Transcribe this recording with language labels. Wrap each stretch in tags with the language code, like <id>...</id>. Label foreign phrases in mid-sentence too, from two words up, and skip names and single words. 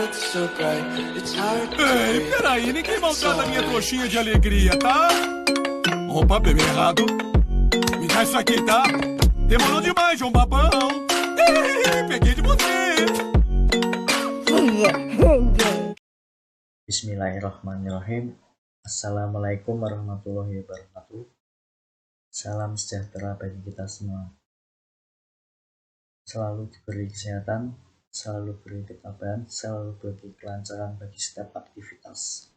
<en>so bright, it's hard to breathe.</en> <pt>Peraí, ninguém maltrata minha trouxinha de alegria, tá? Opa, bebê errado. Me dá isso aqui, tá? Demorou demais, João Babão. Peguei de você.</pt> <ar>Bismillahirrahmanirrahim. السلام عليكم ورحمة الله وبركاته.</ar> <id>Salam sejahtera bagi kita semua. Selalu diberi kesehatan, selalu beri ketabahan, selalu beri kelancaran bagi setiap aktivitas.</id>